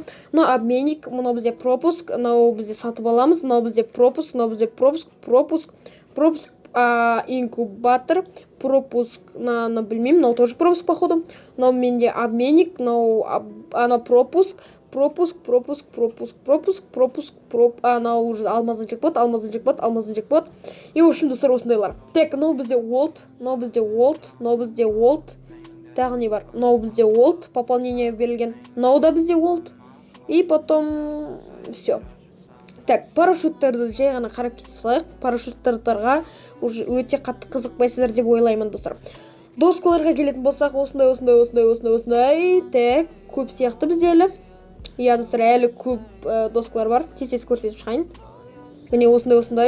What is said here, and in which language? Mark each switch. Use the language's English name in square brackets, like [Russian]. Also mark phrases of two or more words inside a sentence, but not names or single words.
[Kazakh] Мына обменник, мына бізде пропуск, мынау бізде сатып аламыз, мынау бізде пропуск, инкубатор, пропуск, білмеймін, мынау [Russian] тоже пропуск походу. [Kazakh] Мынау менде обменник, мынау пропуск, анау [Russian] уже алмазный джекпот. И в общем [Kazakh] достар осындайлар. Так, мынау бізде Волт, тағы не бар? Мынау бізде Волт, пополнение берілген. Мынау да бізде Волт. [Russian] И потом все. Так, [Kazakh] парашюттарды жай ғана қарап кете салайық. Парашюттарға уже өте қатты қызықпайсыздар деп ойлаймын достар. Доскаларға келетін болсақ, осындай. Так, көп сияқты бізде әлі. Иә достар, әлі көп доскалар бар. Тез көрсетіп шығайын. Міне осындай.